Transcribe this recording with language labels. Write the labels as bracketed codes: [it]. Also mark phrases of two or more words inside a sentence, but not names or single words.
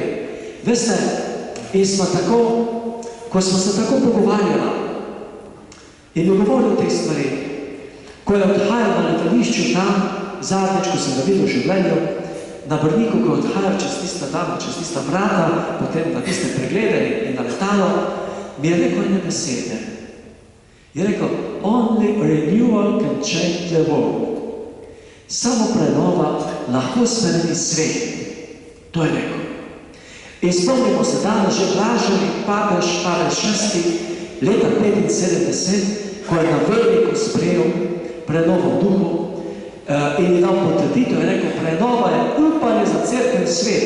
[sl] Veste, in smo tako, ko smo se tako pogovarjali in govorili o tej stvari, ko je odhajal na letališču tam, zadnjič, ko sem ga videl v življenju, na Brniku, ko je odhajal čez tista dama, čez tista vrata, potem na tiste preglede in na letalo, mi je rekel ene besede. Je rekel, [en] only renewal can change the world. [sl] Samo prenova lahko spremeni svet. To je rekel. In spomnimo se danes že blaženi papež Pavel VI leta 75, ko je na Vrniku sprejel prenovo v duhu in je dal potrditev, je rekel, prenova je upanje za cerkev in svet.